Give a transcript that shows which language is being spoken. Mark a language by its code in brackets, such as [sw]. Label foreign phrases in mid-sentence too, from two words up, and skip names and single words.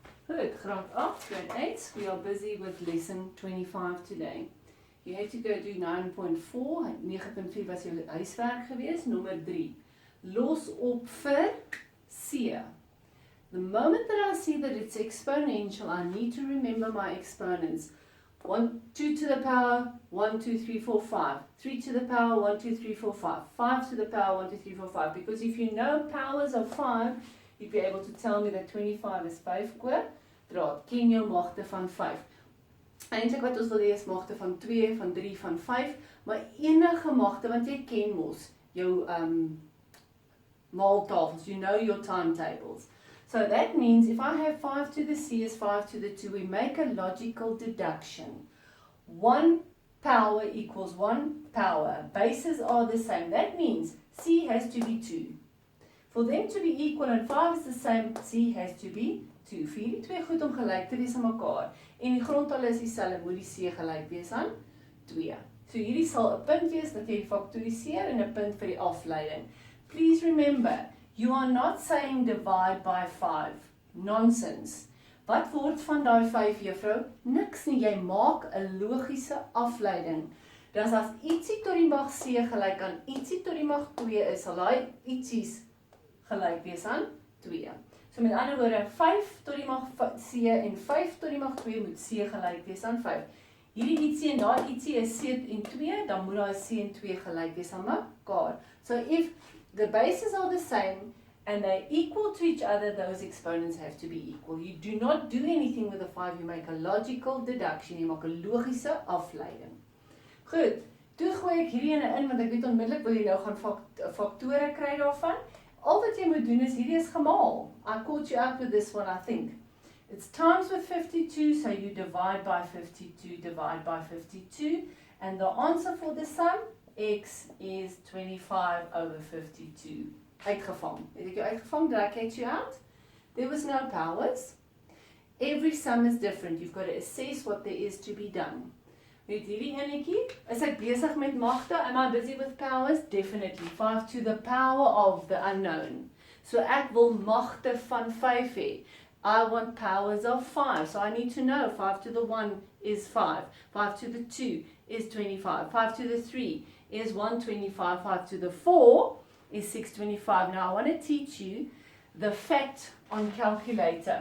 [af] Good, graad 8, grade 8. [en] We are busy with lesson 25 today. You had to go do 9.4. 9.4 [af] was jou huiswerk geweest. Nommer 3. Los op vir C. [en] The moment that I see that it's exponential, I need to remember my exponents. 2 to the power, 1, 2, 3, 4, 5. 3 to the power, 1, 2, 3, 4, 5. 5 to the power, 1, 2, 3, 4, 5. Because if you know powers of 5, you'd be able to tell me that 25 is 5 kwadraat. [af] Ken jou magte van 5. Eintlik wat ons wil hê is magte van 2, van 3, van 5, maar enige magte, want jy ken mos jou maaltafels, [en] you know your timetables. So that means if I have 5 to the C is 5 to the 2, we make a logical deduction. 1 power equals 1 power. Bases are the same. That means C has to be 2. For them to be equal and 5 is the same, C has to be 2. [af] Vir hierdie twee goed om gelyk te wees aan mekaar. En die grondtalle is dieselfde, moet die C gelyk wees aan 2. So hierdie sal 'n punt wees dat jy faktoriseer en 'n punt vir die afleiding. [en] Please remember, you are not saying divide by 5. Nonsense. [af] Wat word van daai 5, juffrou? Niks nie, jy maak 'n logiese afleiding. Dus as ietsie tot die mag C gelyk aan ietsie tot die mag 2 is, sal daai ietsies gelyk wees aan 2. So met ander woorde, 5 tot die mag C en 5 tot die mag 2 moet C gelyk wees aan 5. Hierdie ietsie en daai ietsie is C en 2, dan moet daai C en 2 gelyk wees aan mekaar. [en] So if the bases are the same and they equal to each other, those exponents have to be equal. You do not do anything with a 5, you make a logical deduction, [af] jy maak 'n logiese afleiding. Goed, toe gooi ek hierdie ene in, want ek weet onmiddellik wil jy nou gaan faktore kry daarvan. Al wat jy moet doen is, hierdie is gemaal. [en] I caught you up with this one, I think. It's times with 52, so you divide by 52, divide by 52. And the answer for the sum, x is 25 over 52. [af] Uitgevang. Het ek jou uitgevang? [en] Did I catch you out? There was no powers. Every sum is different. You've got to assess what there is to be done. [af] Met hierdie enetjie, is ek besig met magte? [en] Am I busy with powers? Definitely. 5 to the power of the unknown. [af] So ek wil magte van 5 hê. [en] I want powers of 5. So I need to know 5 to the 1 is 5. 5 to the 2 is 25. 5 to the 3 is 125. 5 to the 4 is 625. Now I want to teach you the fact on calculator.